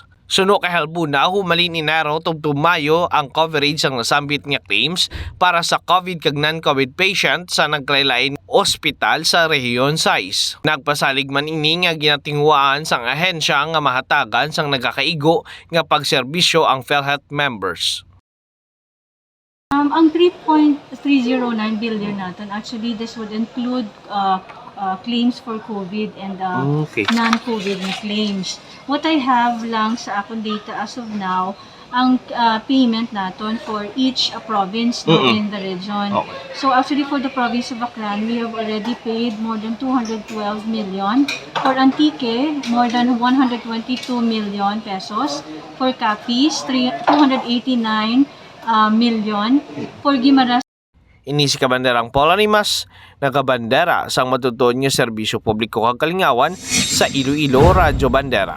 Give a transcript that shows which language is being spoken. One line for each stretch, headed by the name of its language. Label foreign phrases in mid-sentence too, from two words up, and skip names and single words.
Hiligaynon: Suno kay Halbuna, humalin Enero tubto Mayo ang coverage ang nasambit nga claims para sa COVID kag non-COVID patient sa naglaylain ospital sa rehiyon 6. Nagpasalig man ini nga ginatingwaan sang ahensya nga mahatagan sang nagakaigo nga pagserbisyo ang Philhealth members. Ang 3.309 billion natin,
English: actually this would include claims for COVID and non-COVID na claims. What I have lang
Hiligaynon: sa akong data
English: as of now,
Hiligaynon: ang payment natin
English: for each province in the region. Okay. So actually for the province of Aklan, we have already paid more than 212 million. For Antique, more than 122 million pesos. For Capiz, 289 million. For Guimaras,
Hiligaynon: Inisi ka banderang Polanimas, nakabandera sang matutuon nga serbisyo publiko kag kalingawan sa Iloilo Radyo Bandera.